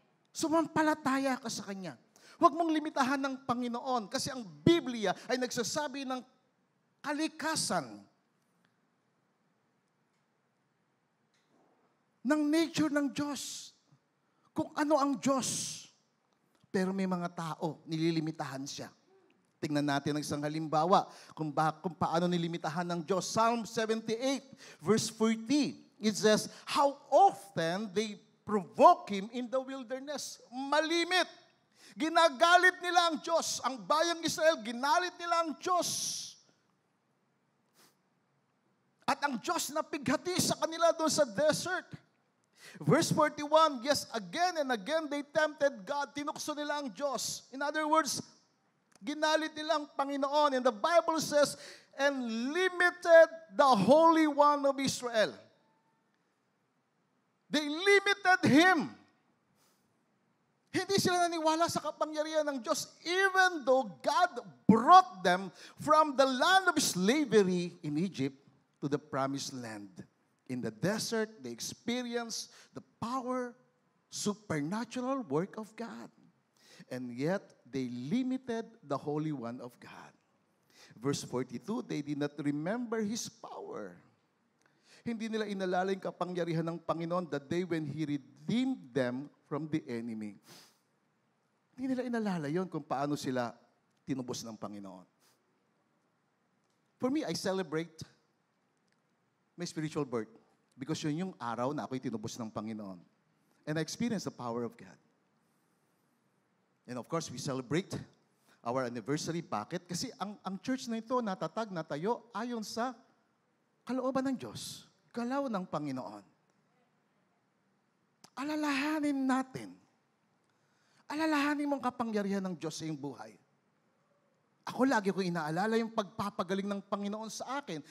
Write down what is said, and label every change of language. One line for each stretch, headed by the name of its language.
Filipino: Sumampalataya ka sa Kanya. Huwag mong limitahan ng Panginoon kasi ang Biblia ay nagsasabi ng kalikasan ng nature ng Diyos. Kung ano ang Diyos. Pero may mga tao, nililimitahan siya. Tingnan natin ang isang halimbawa kung paano nilimitahan ng Diyos.
English: Psalm 78, verse 40. It says, how often they provoke Him in the wilderness.
Filipino: Malimit. Ginagalit nila ang Diyos. Ang bayang Israel, ginalit nila ang Diyos. At ang Diyos na pighati sa kanila doon sa desert.
English: Verse 41, yes, again and again they tempted God.
Filipino: Tinukso nila ang Diyos.
English: In other words,
Filipino: ginalit nila ang Panginoon.
English: And the Bible says, and limited the Holy One of Israel. They limited Him.
Filipino: Hindi sila naniwala sa kapangyarihan ng Diyos
English: even though God brought them from the land of slavery in Egypt to the promised land. In the desert, they experienced the power, supernatural work of God. And yet, they limited the Holy One of God. Verse 42, they did not remember His power.
Filipino: Hindi nila inalala yung kapangyarihan ng Panginoon
English: the day when He redeemed them from the enemy.
Filipino: Hindi nila inalala yon kung paano sila tinubos ng Panginoon.
English: For me, I celebrate my spiritual birth because
Filipino: yun yung araw na ako'y tinubos ng Panginoon.
English: And I experienced the power of God. And of course, we celebrate our anniversary.
Filipino: Bakit? Kasi ang church na ito natatag, natayo ayon sa kalooban ng Diyos. Galaw ng Panginoon. Alalahanin natin. Alalahanin mong kapangyarihan ng Diyos sa iyong buhay. Ako lagi ko inaalala yung pagpapagaling ng Panginoon sa akin.